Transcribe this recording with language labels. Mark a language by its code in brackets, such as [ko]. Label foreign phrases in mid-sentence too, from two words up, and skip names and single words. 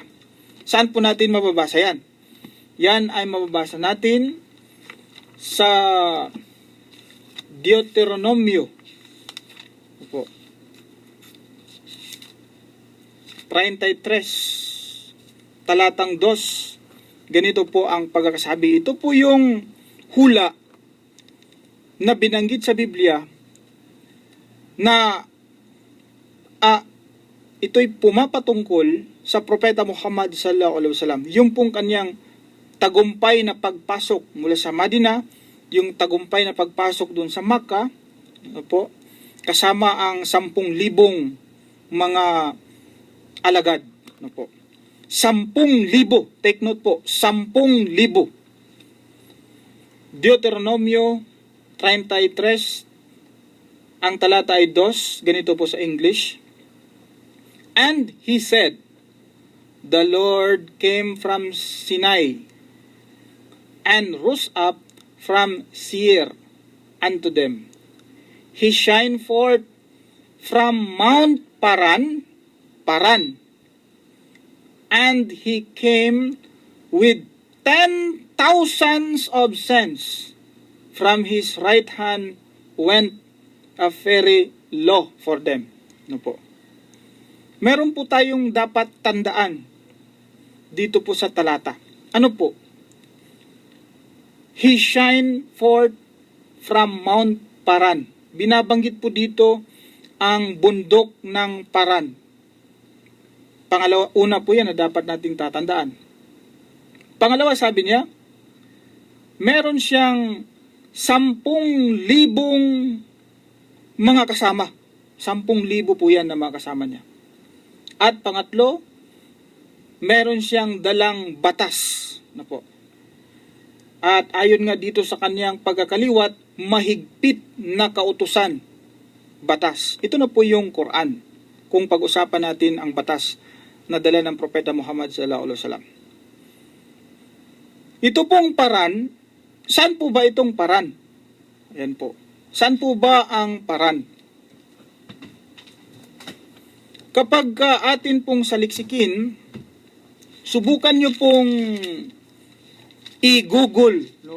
[tl] Saan po natin mababasa yan? Yan ay mababasa natin sa Deuteronomio 33, talatang 2. Ganito po ang pagkakasabi. Ito po yung hula na binanggit sa Biblia na ito'y pumapatungkol sa propeta Muhammad [ar] صلى الله عليه وسلم. [tl] Yung pong kanyang tagumpay na pagpasok mula sa Madina, yung tagumpay na pagpasok doon sa Makkah, kasama ang 10,000 mga alagad. 10,000. [en] Take note [tl] po, 10,000. Deuteronomio 33, ang talata ay 2, ganito po sa English. [en] And he said, the Lord came from Sinai, and rose up from Seir unto them. He shined forth from Mount Paran, and he came with 10,000s of saints. From his right hand went a fairy law for them. [tl] Meron po tayong dapat tandaan dito po sa talata. Ano po? [en] He shined forth from Mount Paran. [tl] Binabanggit po dito ang bundok ng Paran. Pangalawa, una po yan na dapat nating tatandaan. Pangalawa, sabi niya, meron siyang 10,000 mga kasama. 10,000 po yan na mga kasama niya. At pangatlo, meron siyang dalang batas. Na po. At ayon nga dito sa kanyang pagkakaliwat, mahigpit na kautusan, batas. Ito na po yung Quran, kung pag-usapan natin ang batas na dala ng Propeta Muhammad [ar] صلى الله عليه وسلم. [tl] Ito pong paran, saan po ba itong paran? Ayan po. Saan po ba ang paran? Kapag atin pong saliksikin, subukan nyo pong i-google, no?